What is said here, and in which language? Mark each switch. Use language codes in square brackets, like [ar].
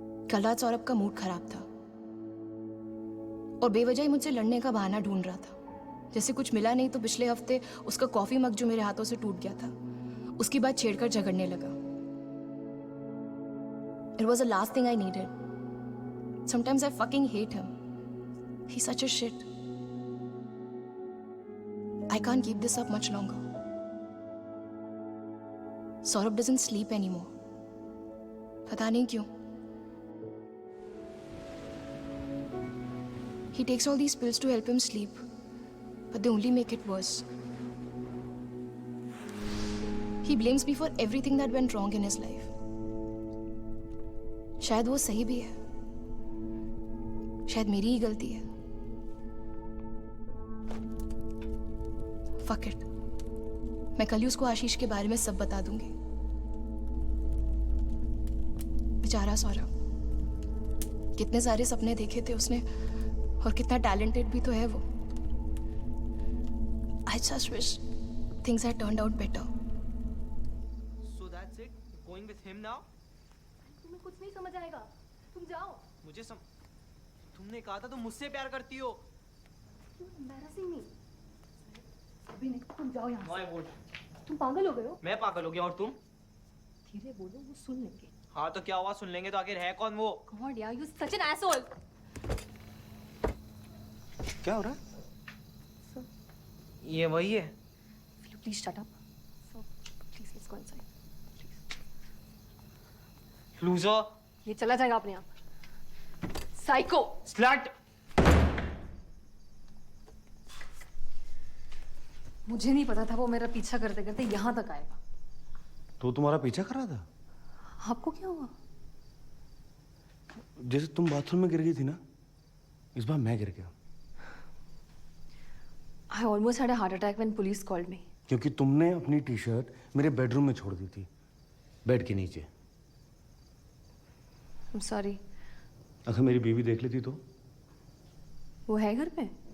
[hi] कल रात सौरभ का मूड खराब था और बेवजह ही मुझसे लड़ने का बहाना ढूंढ रहा था. जैसे कुछ मिला नहीं तो पिछले हफ्ते उसका कॉफी मग जो मेरे हाथों से टूट गया था, उसकी बात छेड़कर झगड़ने लगा. [en] It was the last thing I needed. Sometimes I fucking hate him. He's such a shit. I can't keep this up much longer. Saurabh doesn't sleep anymore. [hi] पता नहीं क्यों. [en] He takes all these pills to help him sleep, but they only make it worse. He blames me for everything that went wrong in his life. [hi] शायद वो सही भी है. शायद मेरी ही गलती है. [en] Fuck it. [hi] मैं कल ही उसको आशीष के बारे में सब बता दूंगी. बेचारा सौरभ. कितने सारे सपने देखे थे उसने और कितना टैलेंटेड भी तो है वो. [en] I just wish things had turned out better. So that's it? Going with him now? [hi] तुम्हें कुछ नहीं समझ आएगा. तुम जाओ. तुमने कहा था तुम मुझसे प्यार करती हो. [en] Embarrassing me. [hi] अभी नहीं, तुम जाओ यहाँ [en] No, I won't. [hi] तुम पागल हो गए हो. मैं पागल हो गया और तुम? धीरे बोलो, वो सुन लेंगे. हाँ तो क्या हुआ, सुन लेंगे तो आखिर है कौन वो? [en] God, yeah, you're such an asshole. [hi] क्या हो रहा है? ये वही है. [en] Will you please shut up? So, please let's go inside. Loser, [hi] ये चला जाएगा अपने आप। साइको। [en] Slut. [hi] मुझे नहीं पता था वो मेरा पीछा करते करते यहाँ तक आएगा। तो तुम्हारा पीछा कर रहा था? आपको क्या हुआ? जैसे तुम बाथरूम में गिर गई थी ना, इस बार मैं गिर गया। [en] I almost had a heart attack when police called me. [hi] क्योंकि तुमने अपनी टी शर्ट मेरे बेडरूम में छोड़ दी थी, बेड के नीचे। [en] I'm sorry. [hi] अगर मेरी बीवी देख लेती तो? वो है घर पे?